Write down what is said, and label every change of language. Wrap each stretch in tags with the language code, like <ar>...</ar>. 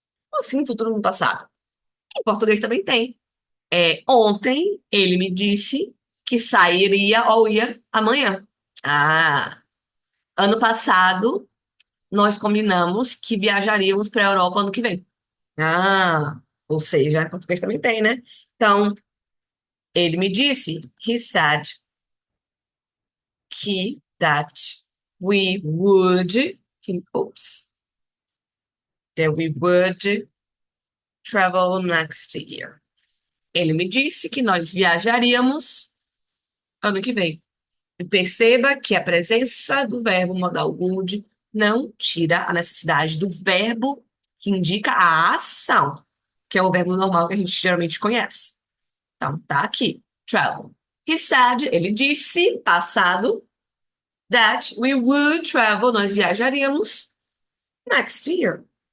<pt>Como assim, futuro no passado? Em português também tem. Ontem ele me disse que sairia ou ia amanhã. Ah, ano passado nós combinamos que viajaríamos para a Europa ano que vem. Ah, ou seja, em português também tem, né? Então, ele me disse,</pt> <en>he said that we would, oops, that we would travel next year.</en> <pt>Ele me disse que nós viajaríamos ano que vem. E perceba que a presença do verbo modal would não tira a necessidade do verbo que indica a ação, que é o verbo normal que a gente geralmente conhece. Então, tá aqui, travel.</pt> <en>He said,</en> <pt>ele disse, passado,</pt> <en>that we would travel,</en> <pt>nós viajaríamos</pt> <en>next year.</en>